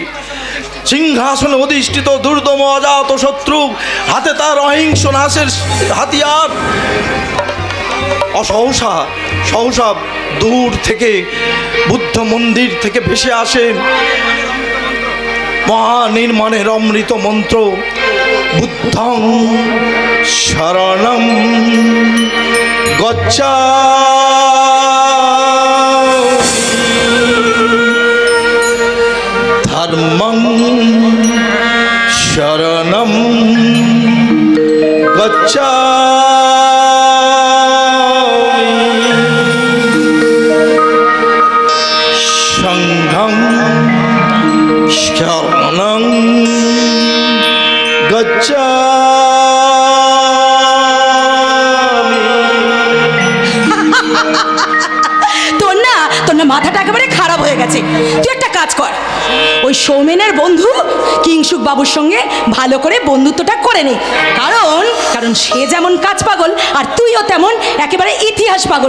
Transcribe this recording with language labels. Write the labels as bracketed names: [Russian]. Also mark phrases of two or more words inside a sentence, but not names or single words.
[Bangla] সিংহাসনে অধিষ্ঠিত দুর্দম অজাত শত্রু, হাতে তার অহিংস নাশের হাতিয়ার। সহসা দূর থেকে বুদ্ধ মন্দির থেকে ভেসে আসে মহানির্মাণের অমৃত মন্ত্র, [Pali] বুদ্ধং শরণং গচ্ছামি ধর্মং শরণং গচ্ছামি সংঘং শরণং গচ্ছামি। [Bangla] তোর না মাথাটা একেবারে খারাপ হয়ে গেছে। তুই একটা কাজ কর, ওই সৌমেনের বন্ধু কিংসুক বাবুর সঙ্গে ভালো করে বন্ধুত্বটা করে নে। কারণ সে যেমন কাজ পাগল আর তুইও তেমন একেবারে ইতিহাস পাগল।